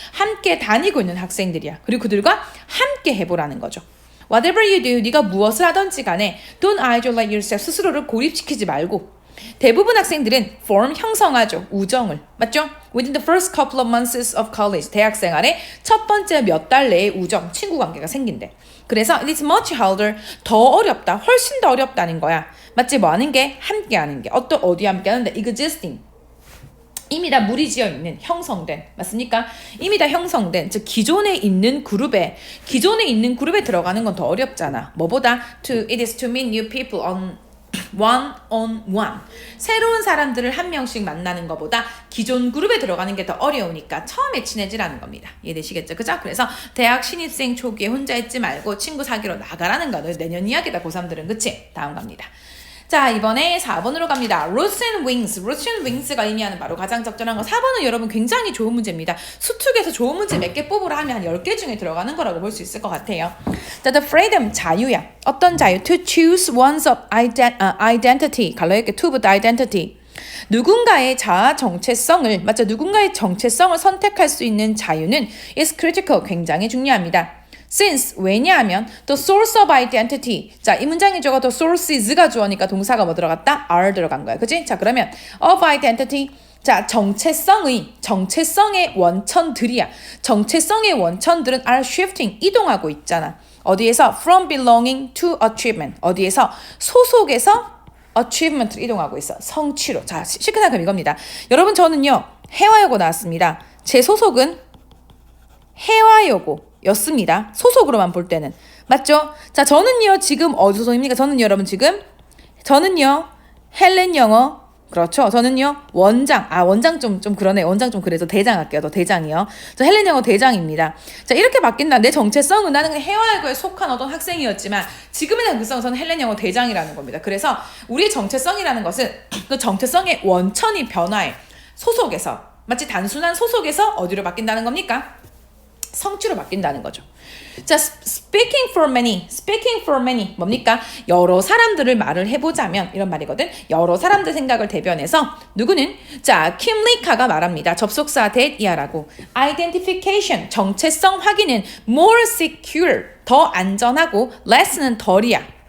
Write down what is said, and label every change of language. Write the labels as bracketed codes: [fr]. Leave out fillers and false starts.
[ko] 함께 다니고 있는 학생들이야. 그리고 그들과 함께 해보라는 거죠. [en] Whatever you do. [ko] 네가 무엇을 하든지 간에 [en] Don't isolate yourself. [ko] 스스로를 고립시키지 말고. 대부분 학생들은 form 형성하죠. 우정을. 맞죠? [en] Within the first couple of months of college. [ko] 대학 생활의 첫 번째 몇 달 내에 우정, 친구 관계가 생긴대. 그래서 [en] it is much harder. [ko] 더 어렵다. 훨씬 더 어렵다는 거야. 맞지? 뭐 하는 게? 함께 하는 게. 어디 함께 하는데? existing. 이미 다 무리지어 있는, 형성된. 맞습니까? 이미 다 형성된, 즉 기존에 있는 그룹에 들어가는 건 더 어렵잖아. 뭐보다? [en] It is to meet new people one on one. [ko] 새로운 사람들을 한 명씩 만나는 것보다 기존 그룹에 들어가는 게 더 어려우니까 처음에 친해지라는 겁니다. 이해되시겠죠? 그죠? 그래서 대학 신입생 초기에 혼자 있지 말고 친구 사귀러 나가라는 거. 내년 이야기다 고3들은. 그치? 다음 갑니다. 자, 이번에 4번으로 갑니다. Roots and Wings. Roots and Wings가 의미하는 바로 가장 적절한 거. 4번은 여러분 굉장히 좋은 문제입니다. 수특에서 좋은 문제 몇 개 뽑으라 하면 한 10개 중에 들어가는 거라고 볼 수 있을 것 같아요. 자, the freedom, 자유야. 어떤 자유? [en] To choose one's identity. [ko] 갈라이게 to부터 identity. 누군가의 자아 정체성을, 맞죠? 누군가의 정체성을 선택할 수 있는 자유는 is critical. 굉장히 중요합니다. Since 왜냐하면 the source of identity 자 이 문장이 적어 the sources가 주어니까 동사가 뭐 들어갔다? are 들어간 거야. 그치? 자 그러면 of identity 자 정체성의 원천들이야. 정체성의 원천들은 are shifting 이동하고 있잖아. 어디에서? [en] From belonging to achievement [ko] 어디에서? 소속에서 achievement로 이동하고 있어. 성취로. 자 쉽게 생각하면 이겁니다. 여러분 저는요 해화여고 나왔습니다. 제 소속은 해화여고 였습니다. 소속으로만 볼 때는. 맞죠? 자, 저는요, 지금 어디 소속입니까? 저는요, 여러분, 저는요, 헬렌 영어 그렇죠. 저는요, 원장 좀 그러네. 원장 좀 그래서 대장 할게요. 더 대장이요. 저 헬렌 영어 대장입니다. 자, 이렇게 바뀐다. 내 정체성은 나는 그냥 해외외국에 속한 어떤 학생이었지만, 지금의 정체성은 저는 헬렌 영어 대장이라는 겁니다. 그래서 우리의 정체성이라는 것은 그 정체성의 원천이 변화해. 소속에서, 마치 단순한 소속에서 어디로 바뀐다는 겁니까? 성취로 바뀐다는 거죠. 자, speaking for many 뭡니까? 여러 사람들을 말을 해보자면 이런 말이거든. 여러 사람들 생각을 대변해서 누구는 자, 킴리카가 말합니다. 접속사 that이야라고. identification 정체성 확인은 more secure 더 안전하고 less는 덜이야.